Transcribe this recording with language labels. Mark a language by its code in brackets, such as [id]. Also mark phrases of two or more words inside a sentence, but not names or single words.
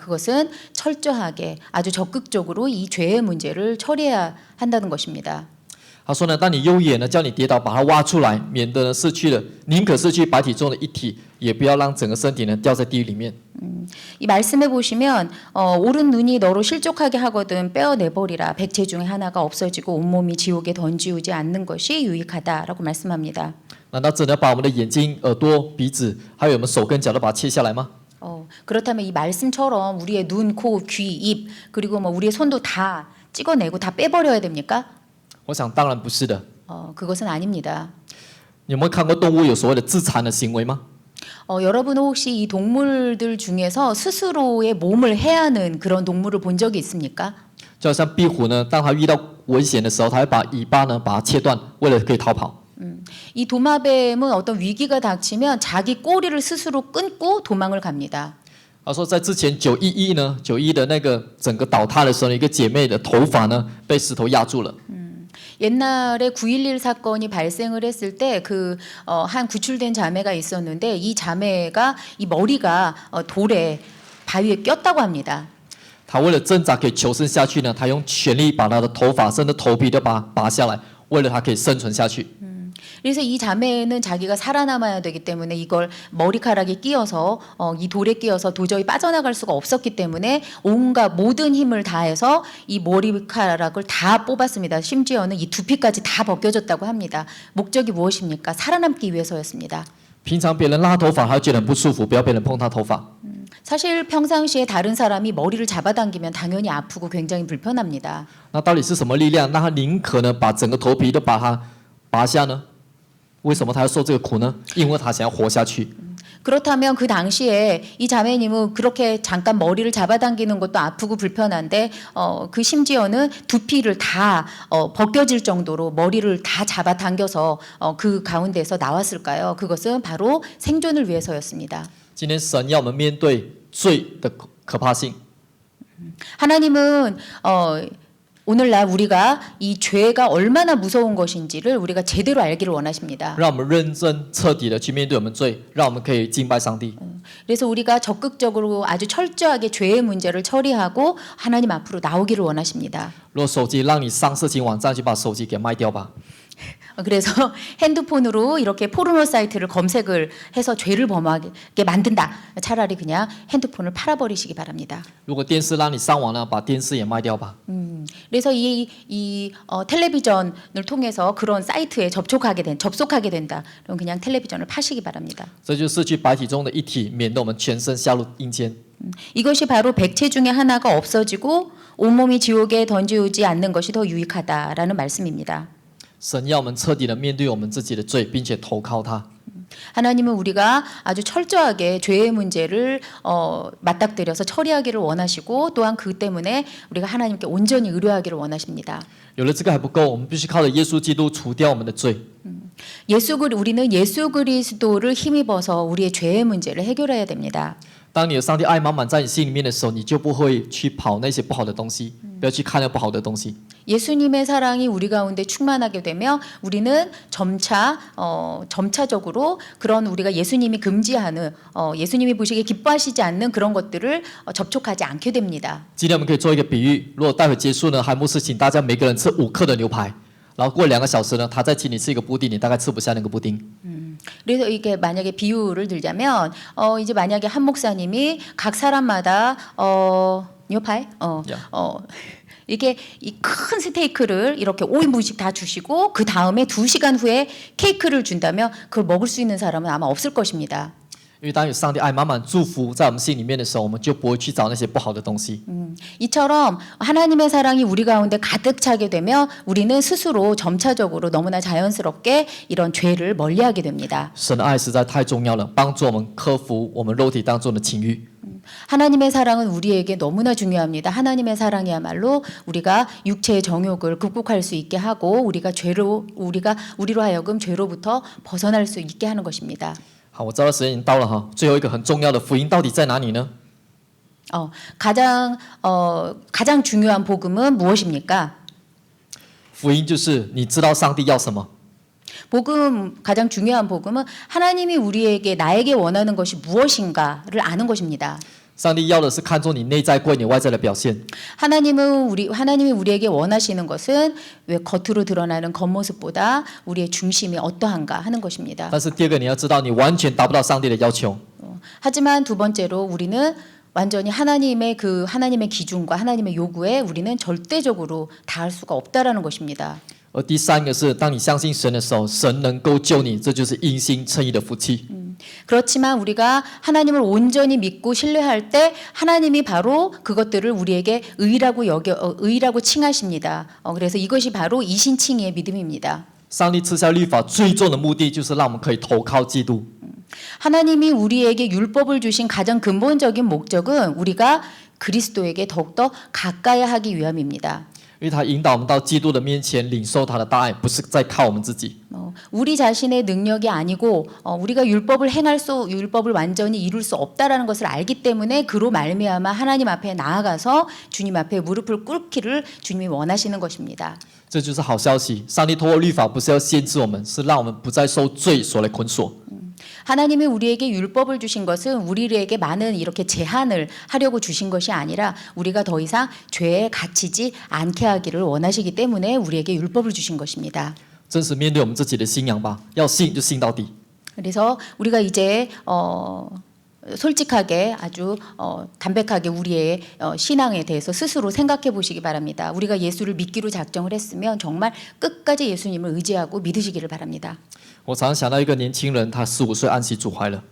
[ko] 그것은 철저하게 아주 적극적으로 이 죄의 문제를 처리해야 한다는 것입니다. [zh] 他说呢，当你右眼呢叫你跌倒，把它挖出来，免得呢失去了，宁可失去百体中的一体，也不要让整个身体呢掉在地狱里面。 [ko] 이 말씀에 보시면 오른 눈이 너로 실족하게 하거든 빼어내버리라. 백체 중에 하나가 없어지고 온몸이 지옥에 던지우지 않는 것이 유익하다라고 말씀합니다. [zh] 难道真的要把我们的眼睛、耳朵、鼻子，还有我们手跟脚都把它切下来吗？ [ko] 그렇다면 이 말씀처럼 우리의 눈, 코, 귀, 입 그리고 뭐 우리의 손도 다 찍어내고 다 빼버려야 됩니까? [zh] 我想当然不是的。 [ko] 그것은 아닙니다. [zh] 你有没有看过动物有所谓的自残的行为吗？ [ko] 여러분은 혹시 이 동물들 중에서 스스로의 몸을 해하는 그런 동물을 본 적이 있습니까? [zh] 就好像壁虎呢，当它遇到危险的时候，它会把尾巴呢把它切断，为了可以逃跑。 [ko] 이 도마뱀은 어떤 위기가 닥치면 자기 꼬리를 스스로 끊고 도망을 갑니다. [zh] 他说，在之前911呢，911的那个整个倒塌的时候，一个姐妹的头发呢被石头压住了。 [ko] 옛날에 9.11 사건이 발생을 했을 때 한 구출된 자매가 있었는데 이 자매가 이 머리가 돌에 바위에 꼈다고 합니다. [zh] 他为了挣扎可以求生下去呢，他用全力把他的头发甚至头皮都把它拔下来，为了他可以生存下去。 [ko] 그래서 이 자매는 자기가 살아남아야 되기 때문에 이걸 머리카락에 끼어서 이 돌에 끼어서 도저히 빠져나갈 수가 없었기 때문에 온갖 모든 힘을 다해서 이 머리카락을 다 뽑았습니다. 심지어는 이 두피까지 다 벗겨졌다고 합니다. 목적이 무엇입니까? 살아남기 위해서였습니다. [zh] 平常别人拉头发，他会觉得很不舒服，不要别人碰他头发。 [ko] 사실 평상시에 다른 사람이 머리를 잡아당기면 당연히 아프고 굉장히 불편합니다. [zh] 那到底是什么力量让他宁可呢把整个头皮都把它拔下呢？为什么他要受这个苦呢？因为他想要活下去。 [ko] 그렇다면 그 당시에 이 자매님은 그렇게 잠깐 머리를 잡아당기는 것도 아프고 불편한데 그 심지어는 두피를 다 벗겨질 정도로 머리를 다 잡아당겨서 그 가운데서 나왔을까요? 그것은 바로 생존을 위해서였습니다. [zh] 今天神要我们面对罪的可怕性， [ko] 하나님은 오늘날 우리가 이 죄가 얼마나 무서운 것인지를 우리가 제대로 알기를 원하십니다. [zh] 让我们认真彻底的去面对我们罪，让我们可以敬拜上帝。 [ko] 그래서 우리가 적극적으로 아주 철저하게 죄의 문제를 처리하고 하나님 앞으로 나오기를 원하십니다. [zh] 如果手机让你上色情网站，就把手机给卖掉吧。 [ko] 그래서 핸드폰으로 이렇게 포르노 사이트를 검색을 해서 죄를 범하게 만든다. 차라리 그냥 핸드폰을 팔아버리시기 바랍니다. [zh] 如果电视让你上网呢，把电视也卖掉吧。 [ko] 그래서 이 텔레비전을 통해서 그런 사이트에 접속하게 된다. 그럼 그냥 텔레비전을 파시기 바랍니다. [zh] 这就失去白体中的一体，免得我们全身下入阴间。 [ko] 이것이 바로 백체 중에 하나가 없어지고 온몸이 지옥에 던지지 않는 것이 더 유익하다라는 말씀입니다. [zh] 神要我们彻底的面对我们自己的罪，并且投靠他。 [ko] 하나님은 우리가 아주 철저하게 죄의 문제를 맞닥뜨려서 처리하기를 원하시고 또한 그 때문에 우리가 하나님께 온전히 의뢰하기를 원하십니다. [zh] 有了这个还不够，我们必须靠着耶稣基督除掉我们的罪。 [ko] 우리는 예수 그리스도를 힘입어서 우리의 죄의 문제를 해결해야 됩니다. [zh] 当你有上帝爱满满在你心里面的时候，你就不会去跑那些不好的东西，不要去看那不好的东西。 [ko] 예수님의 사랑이 우리 가운데 충만하게 되며 우리는 점차적으로 그런 우리가 예수님이 금지하는 예수님이 보시기에 기뻐하시지 않는 그런 것들을 접촉하지 않게 됩니다. [zh] 今天我们可以做一个比喻，如果待会结束呢，韩牧师请大家每个人吃5克的牛排，然后过2个小时呢，他再请你吃一个布丁，你大概吃不下那个布丁。 [ko] 그래서 이게 만약에 비유를 들자면 이제 만약에 한 목사님이 각 사람마다 뉴파이 이게 이 큰 스테이크를 이렇게 5인분씩 다 주시고 그 다음에 2시간 후에 케이크를 준다면 그걸 먹을 수 있는 사람은 아마 없을 것입니다. [zh] 因为当有上帝爱满满祝福在我们心里面的时候，我们就不会去找那些不好的东西。 [ko] 이처럼 하나님의 사랑이 우리 가운데 가득 차게 되면 우리는 스스로 점차적으로 너무나 자연스럽게 이런 죄를 멀리하게 됩니다. [zh] 神的爱实在太重要了，帮助我们克服我们肉体当中的情欲。 [ko] 하나님의 사랑은 우리에게 너무나 중요합니다. 하나님의 사랑이야말로 우리가 육체의 정욕을 극복할 수 있게 하고 우리로 하여금 죄로부터 벗어날 수 있게 하는 것입니다. [zh] 好，我知道时间已经到了哈。最后一个很重要的福音到底在哪里呢？ [ko] 가장 중요한 복음은 무엇입니까? [zh] 福音就是你知道上帝要什么， [ko] 가장 중요한 복음은 하나님이 나에게 원하는 것이 무엇인가를 아는 것입니다. [zh] 上帝要的是看重你内在过你外在的表现。 [ko] 하나님이 우리에게 원하시는 것은 왜 겉으로 드러나는 겉모습보다 우리의 중심이 어떠한가 하는 것입니다. [zh] 但是第二个你要知道，你完全达不到上帝的要求。 [ko] 하지만 두 번째로 우리는 완전히 하나님의 기준과 하나님의 요구에 우리는 절대적으로 닿을 수가 없다라는 것입니다. [zh] 而第三个是，当你相信神的时候，神能够救你，这就是因信称义的福气。 [ko] 그렇지만 우리가 하나님을 온전히 믿고 신뢰할 때 하나님이 바로 그것들을 우리에게 의라고 칭하십니다. 그래서 이것이 바로 이신칭의의 믿음입니다. [zh] 上帝赐下律法最重的目的，就是让我们可以投靠基督。 [ko] 하나님이 우리에게 율법을 주신 가장 근본적인 목적은 우리가 그리스도에게 더욱더 가까이 하기 위함입니다. [zh] 因为他引导我们到基督的面前，领受他的大爱，不是在靠我们自己。 [ko] 우리 자신의 능력이 아니고 우리가 율법을 완전히 이룰 수 없다라는 것을 알기 때문에 그로 말미암아 하나님 앞에 나아가서 주님 앞에 무릎을 꿇기를 주님이 원하시는 것입니다. [zh] 这就是好消息。上帝透过律法不是要限制我们，是让我们不再受罪所来捆锁。 [ko] 하나님이 우리에게 율법을 주신 것은 우리에게 많은 이렇게 제한을 하려고 주신 것이 아니라 우리가 더 이상 죄에 갇히지 않게 하기를 원하시기 때문에 우리에게 율법을 주신 것입니다. [zh] 真实面对我们自己的信仰吧，要信就信到底。 [ko] 그래서 우리가 이제 솔직하게 아주 담백하게 우리의 신앙에 대해서 스스로 생각해 보시기 바랍니다. 우리가 예수를 믿기로 작정을 했으면 정말 끝까지 예수님을 의지하고 믿으시기를 바랍니다. [zh] 我常常想到一个年轻人，他15岁安息主怀了。